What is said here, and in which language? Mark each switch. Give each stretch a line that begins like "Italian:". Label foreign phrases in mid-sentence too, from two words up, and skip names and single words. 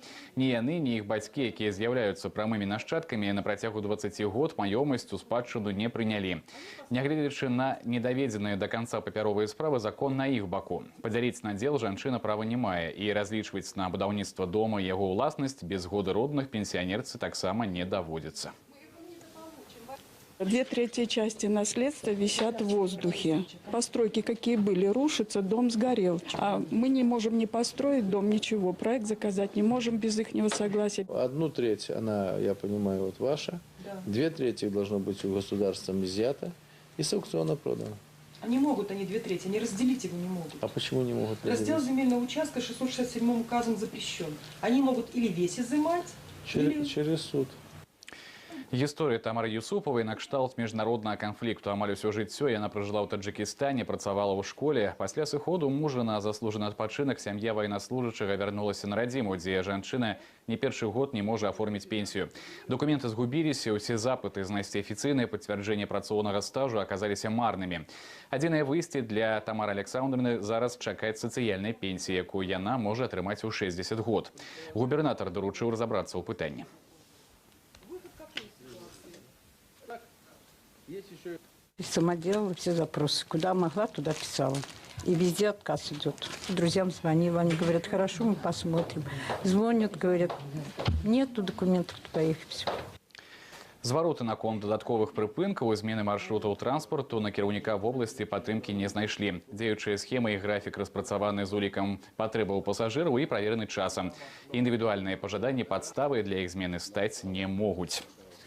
Belarusian: Ні яны, ні іх бацькі, якія з'яўляюцца прамымі нашчадкамі, на працягу 20 год маёмасць у спадчыну не прынялі. Нягледзячы на недаведзеныя да канца папяровыя справы, закон на іх баку. Падзяліць надзел жанчына права не мае, і разлічваць на будаўніцтва дома яго ўласнасць без згоды родных пенсіянерцы таксама не даводзіцца.
Russian: 2/3 части наследства висят в воздухе. Постройки какие были, рушатся, дом сгорел. А мы не можем не построить дом, ничего. Проект заказать не можем без их согласия. 1/3, она, я понимаю, вот ваша. Да. 2/3 должно быть у государства изъято и с аукциона продано. Они могут, они 2/3, они разделить его не могут. А почему не могут разделить? Раздел земельного участка 667 указом запрещен. Они могут или весь изымать, через суд.
Belarusian: Гісторыя Тамары Юсуповай на кшталт міжнароднага канфлікту. Амаль усё жыццё яна пражыла ў Таджыкістане, працавала ў школе. Пасля сыходу мужа на заслужаны адпачынак сям'я ваеннаслужачага вярнулася на радзіму, дзе жанчына не першы год не можа аформіць пенсію. Документы згубіліся, усе запыты знайсці афіцыйнае пацвярджэнне працоўнага стажу аказаліся марнымі. Адзінае выйсце для Тамары Александраўны зараз чакаць сацыяльнай пенсіі, якую яна можа атрымаць у 60 год. Губернатар даручыў разабрацца ў пытанні.
Russian: Сама делала все запросы. Куда могла, туда писала. И везде отказ идет. Друзьям звонила, они говорят, хорошо, мы посмотрим. Звонят, говорят, нету документов туда их, все.
Belarusian: Звароты наконт дадатковых прыпынкаў і змены маршрутаў транспарту на кіраўніка вобласці падтрымкі не знайшлі. Дзеючыя схемы і графік распрацаваны з улікам патрэбаў пасажыраў і правераны часам. Індывідуальныя пажаданні падставы для іх змены стаць не могуць.